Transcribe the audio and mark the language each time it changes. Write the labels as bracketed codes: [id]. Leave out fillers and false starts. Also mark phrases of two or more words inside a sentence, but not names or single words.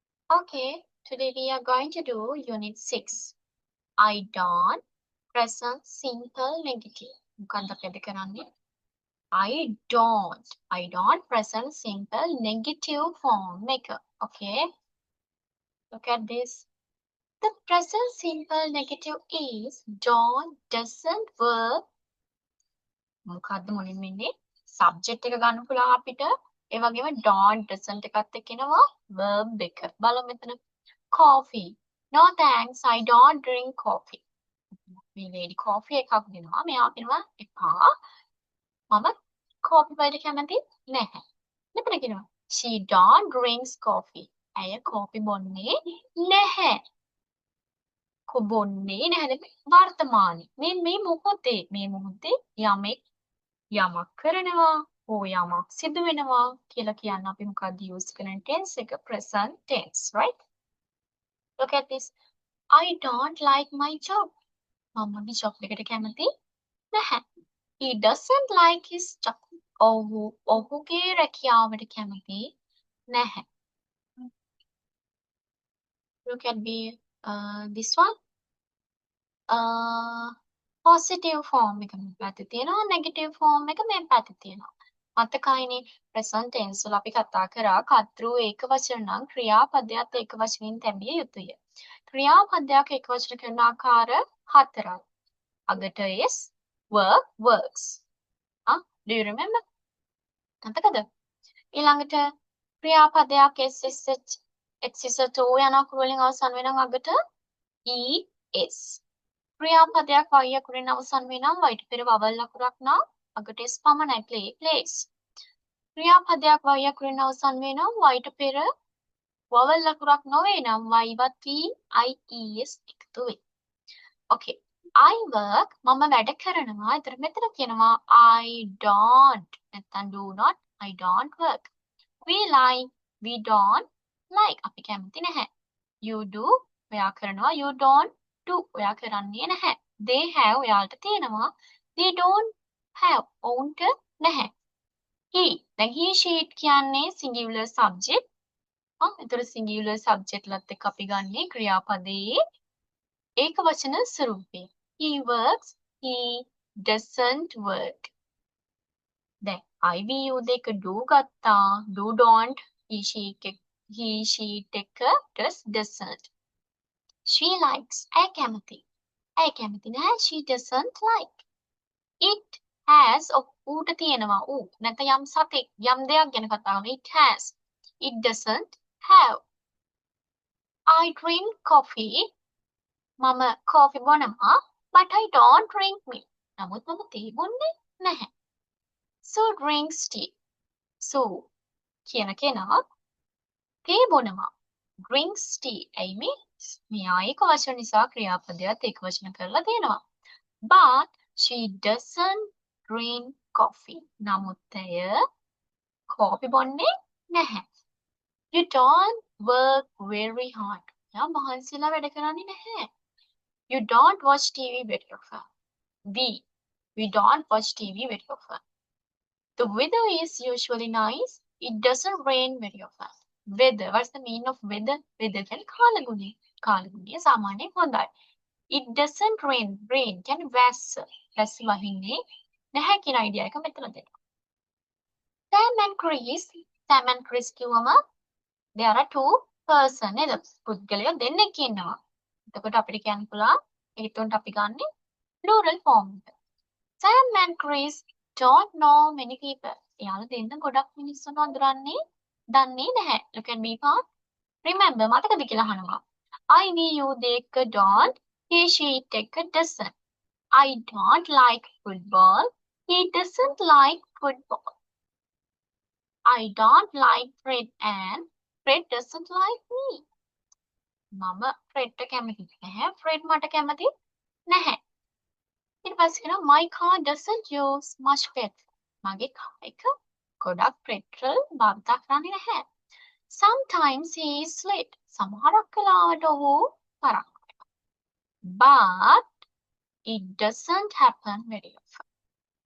[en] Okay, today we are going to do Unit 6. I don't present simple negative. [si] මොකක්ද අපි අද කරන්නේ? [en] I don't present simple negative [si] form එක. [en] Okay, look at this. The present simple negative is don't, doesn't, work. [si] මොකක්ද මුලින්ම ඉන්නේ? Subject එක ගන්න පුළුවන් අපිට. ඒ වගේම [en] don't, doesn't [si] එකත් එක්ක එනවා verb එක. බලමු මෙතන. [en] Coffee. No thanks, I don't drink coffee. [si] මේ [en] lady coffee [si] එකක් දෙනවා. මෙයා කියනවා එපා. මම කෝපි වලට කැමති නැහැ. මෙතන කියනවා [en] she don't drinks coffee. [si] ඇය කෝපි බොන්නේ නැහැ. බොන්නේ නැහැ වර්තමානයේ. මේ මොහොතේ යමෙක් යමක් කරනවා හෝ යමක් සිදු වෙනවා කියලා කියන්න අපි මොකක්ද use කරන tense එක [en] present tense, right? Look at this. I don't like my job. [si] මම job එකට කැමති නැහැ. [en] He doesn't like his job. [si] ඔහුගේ රැකියාවට කැමති නැහැ. [en] Look at this one. Positive form [si] එක මේ පැත්තේ තියෙනවා, [en] negative form [si] එක මේ පැත්තේ තියෙනවා. මතකයිනේ [en] present tense [si] වල අපි කතා කරා කර්තෘ ඒක වචන නම් ක්‍රියාපදයක් ඒක වචනින් තැබිය යුතුය. ක්‍රියාපදයක් ඒක වචන කරන ආකාර හතරයි. [en] අගට is work, works. Do you remember? [si] මතකද? ඊළඟට ක්‍රියාපදයක් SSH to යන අකුරු වලින් අවසන් වෙනවා අගට es. ක්‍රියාපදයක් y අකුරෙන් අවසන් වෙනවා y ට පෙර vowel අකුරක් නම් අගට s පමණයි [en] play, plays. [si] ක්‍රියාපදයක් y අකුරෙන් අවසන් වෙනවා y ට පෙර vowel අකුරක් නොවේ නම් y වත් ies එකතු වේ. [en] Okay. I work [si] මම වැඩ කරනවා. ඒතර මෙතන කියනවා [en] I don't නැත්නම් do not, I don't work. We like, we don't like. [si] අපි කැමති නැහැ. [en] You do [si] ඔයා කරනවා. [en] You don't do [si] ඔයා කරන්නේ නැහැ. [en] They have [si] ඔයාලට තියෙනවා. [en] They don't have [si] ඔවුන්ට නැහැ. [en] He දැන් he she කියන්නේ singular subject. [si] ඒතර [en] singular subject [si] ලත් එක්ක අපි ගන්නේ ක්‍රියාපදයේ ඒකවචන ස්වරූපය. [en] He works, he doesn't work. [si] දැන් [en] I we you [si] දෙක do ගත්තා. [en] Do don't, he she දෙක does doesn't. She likes [si] ඇය කැමති. ඇය කැමති නැහැ. [en] She doesn't like. It has [si] ඌට තියෙනවා ඌ නැත්නම් යම් සතෙක් යම් දෙයක් ගැන කතා කරනවා. [en] It has. It doesn't have. I drink coffee. [si] මම කෝෆි බොනවා. [en] But I don't drink milk. [si] නමුත් මම තේ බොන්නේ නැහැ. [en] Sue drinks tea. [si] Sue කියන කෙනා තේ බොනවා. [en] Drinks tea. [si] ඇයි මෙයා ඒක වචන නිසා ක්‍රියාපදයක් ඒක වචන කරලා තියෙනවා. [en] But she doesn't drink coffee. [si] නමුත් ඇය කෝපි බොන්නේ නැහැ. [en] You don't work very hard. [si] එයා මහන්සිලා වැඩ කරන්නේ නැහැ. [en] You don't watch TV very often. We don't watch TV very often. The weather is usually nice. It doesn't rain very often. Weather. What's the meaning of weather? [si] Weather කියන්නේ කාලගුණය. කාලගුණය සාමාන්‍යයෙන් හොඳයි. [en] It doesn't rain. Rain [si] කියන්නේ වැස්ස. වැස්ස වහින්නේ නැහැ කියන idea එක මෙතන දෙනවා. [en] Sam and Chris. Sam and Chris කිව්වම there are two person නේද? [si] පුද්ගලයෝ දෙන්නෙක් ඉන්නවා. එතකොට අපිට කියන්න පුළුවන් ඒ තුනට අපි ගන්නේ [en] plural form [si] එක. [en] Sam and Chris don't know many people. [si] එයාලා දෙන්න ගොඩක් මිනිස්සුන් අඳුරන්නේ දන්නේ නැහැ. [en] Look at me part. Remember [si] මතකද කියලා අහනවා. [en] I we you දෙක don't. He she දෙක doesn't. I don't like football. He doesn't like football. I don't like Fred and Fred doesn't like me. [si] මම ෆ්‍රෙඩ්ට කැමති නැහැ. ෆ්‍රෙඩ් මට කැමති නැහැ. ඊට පස්සේ කියනවා [en] my car doesn't use much petrol. [si] මගේ කාර් එක ගොඩක් පෙට්‍රල් භාවිත කරන්නේ නැහැ. [en] Sometimes he is late. [si] සමහරක් වෙලාවට ඔහු තරක් වෙනවා. [en] But it doesn't happen very often.